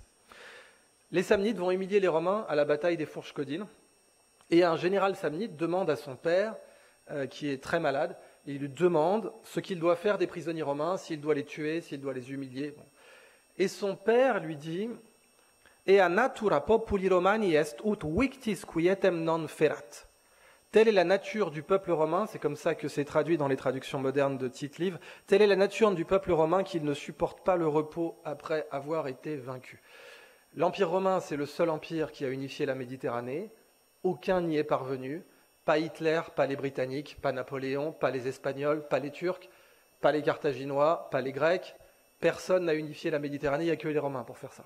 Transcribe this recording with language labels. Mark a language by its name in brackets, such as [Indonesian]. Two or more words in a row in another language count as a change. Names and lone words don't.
[French] Les Samnites vont humilier les Romains à la bataille des Fourches Caudines. Et un général samnite demande à son père, qui est très malade, et il lui demande ce qu'il doit faire des prisonniers romains, s'il doit les tuer, s'il doit les humilier. Bon. Et son père lui dit « [Latin] Ea natura populi romani est ut victis quietem non ferat ». [French] Telle est la nature du peuple romain, c'est comme ça que c'est traduit dans les traductions modernes de Tite-Live, telle est la nature du peuple romain qu'il ne supporte pas le repos après avoir été vaincu. L'Empire romain, c'est le seul empire qui a unifié la Méditerranée, aucun n'y est parvenu, pas Hitler, pas les Britanniques, pas Napoléon, pas les Espagnols, pas les Turcs, pas les Carthaginois, pas les Grecs, personne n'a unifié la Méditerranée, il n'y a que les Romains pour faire ça.